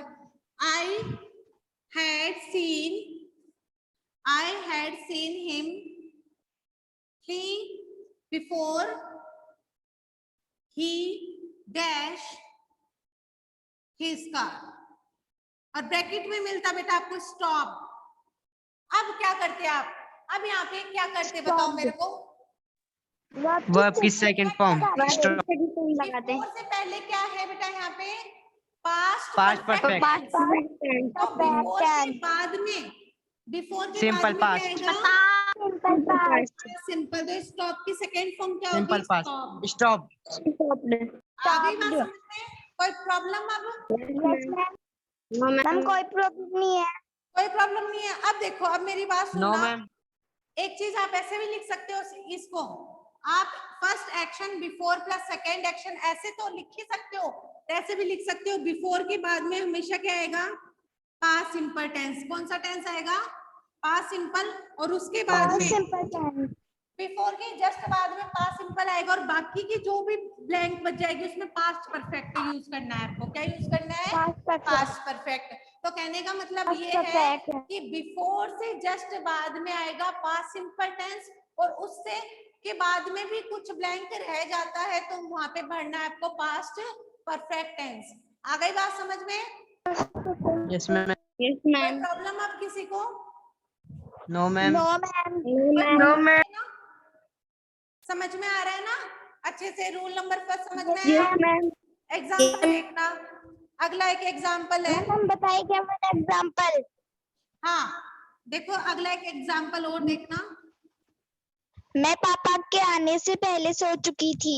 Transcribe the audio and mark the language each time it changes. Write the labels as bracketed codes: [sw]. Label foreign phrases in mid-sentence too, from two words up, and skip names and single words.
[en] I had seen him he before he dash his car. [hi] और ब्रैकेट में मिलता बेटा आपको स्टॉप. अब क्या करते आप? अब यहाँ पे क्या करते बताओ मेरे को? वर्ब की [en] second form. [hi] लगाते हैं. बिफोर से पहले क्या है बेटा? यहाँ पे पास्ट [en] Past perfect. Past perfect tense. [hi] तो बिफोर के बाद में, बिफोर के [en] Simple [hi] बाद में [en] past. [hi] क्या आएगा? [en] simple past. सिंपल. [hi] तो स्टॉप की सेकंड फॉर्म क्या होगी? [en] simple past. स्टॉप. स्टॉप. [hi] आ गई बात समझ में? कोई प्रॉब्लम? अब [en] No, मैम ma'am. [hi] कोई प्रॉब्लम नहीं है. कोई प्रॉब्लम नहीं है. अब देखो, अब मेरी बात [en] नो [hi] सुनना. [en] मैम. [hi] एक चीज आप ऐसे भी लिख सकते हो इसको. आप [en] first action before plus second action [hi] ऐसे तो लिख ही सकते हो, ऐसे भी लिख सकते हो। बिफोर के बाद में हमेशा क्या आएगा? [en] past simple tense. [hi] कौन सा टेंस आएगा? [en] past simple. [hi] और उसके बाद [en] Past [hi] में [en] simple tense. [hi] बिफोर के जस्ट बाद में [en] past simple [hi] आएगा, और बाकी की जो भी ब्लैंक बच जाएगी उसमें [en] past perfect use [hi] करना है आपको। क्या यूज करना है? [en] Past perfect. past perfect. [hi] तो कहने का मतलब [en] Past [hi] ये है [en] perfect. [hi] कि बिफोर से जस्ट बाद में आएगा [en] past simple tense, [hi] और उससे के बाद में भी कुछ ब्लैंक रह जाता है तो वहां पे भरना है आपको [en] past perfect tense. [hi] आ गई बात समझ में? [en] Yes, ma'am. Yes, [hi] कोई [en] ma'am. [hi] प्रॉब्लम अब किसी को? [en] No, ma'am. No, ma'am. No, ma'am. [hi] समझ में आ रहा है ना? अच्छे से [en] rule number first [hi] समझ में [en] Yes, [hi] आया? [en] ma'am. [hi] एग्जाम्पल देखना। अगला एक एग्जाम्पल है। मैम बताइए क्या मैंने एग्जाम्पल? हाँ देखो, अगला एक एग्जाम्पल और देखना। मैं पापा के आने से पहले सो चुकी थी।